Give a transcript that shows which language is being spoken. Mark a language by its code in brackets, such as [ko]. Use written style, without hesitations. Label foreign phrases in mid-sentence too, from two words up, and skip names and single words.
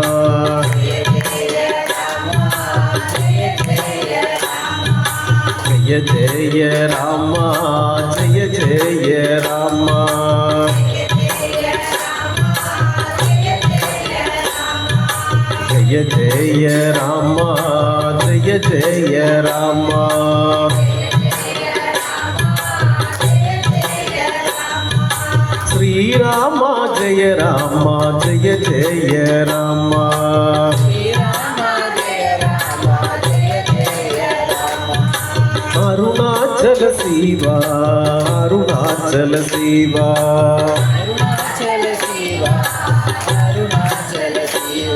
[sa] जय जय राम जय जय राम जय जय राम जय जय राम श्री राम जय జయ రామ జయ జయ రామ శ్రీరామ జయ రామ జయ జయ రామ అరుణాచల శివ అరుణాచల శివ అరుణాచల శివ అరుణాచల శివ